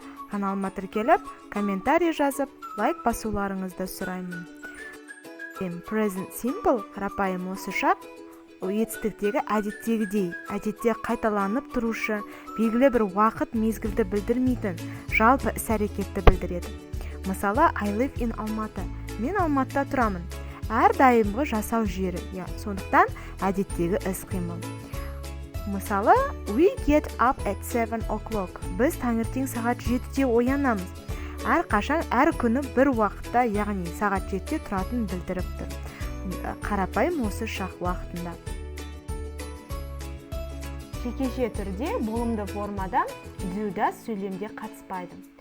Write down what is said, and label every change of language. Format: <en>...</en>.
<kk>Каналыма тіркеліп, комментарий жазып, лайк басуларыңызды сұраймын. Present simple қарапайым осы жақ етістіктегі әдеттегідей, әдетте қайталанып тұрушы, белгілі бір уақыт мезгілді білдірмейтін, жалпы іс-әрекетті білдіреді. Мысалы,</kk> <en>I live in Алматы.</en> <kk>Мен Алматыда тұрамын. Әрдайымғы жасау жері, сондықтан әдеттегі іс-қимыл. Мысалы,</kk> <en>we get up at 7 o'clock.</en> <kk>Біз таңертең сағат 7-де оянамыз. Әрқашан, әр күні бір уақытта, яғни сағат 7-де тұратын білдіріп тұр. Қарапайым осы шақ уақытында. Жекеше түрде болымды формада do does сөйлемде қатыспайды.</kk>